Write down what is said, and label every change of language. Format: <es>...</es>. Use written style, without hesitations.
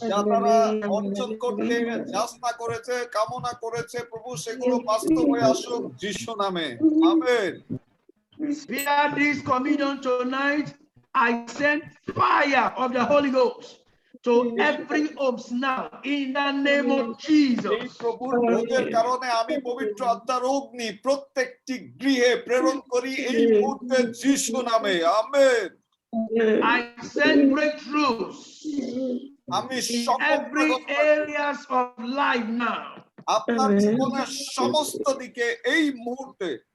<bn>যা তারা অর্জন করতে চেষ্টা করেছে, কামনা করেছে প্রভু, সেগুলো বাস্তব হয়ে আসুক যীশু নামে, amen.</bn> <en>Via this communion tonight, I send fire of the Holy Ghost to every home now in the name of</en> <bn>এই</bn> <en>Jesus.</en> <bn>প্রভুর ভোগের কারণে আমি পবিত্র আত্মার অগ্নি প্রত্যেকটি গৃহে প্রেরণ করি এই মুহূর্তে যীশু নামে, আমেন।</bn> <en>I send breakthroughs</en> <bn>আমি</bn> <en>in every areas of life now.</en> <bn>আপনার জীবনের সমস্ত দিকে এই মুহূর্তে</bn>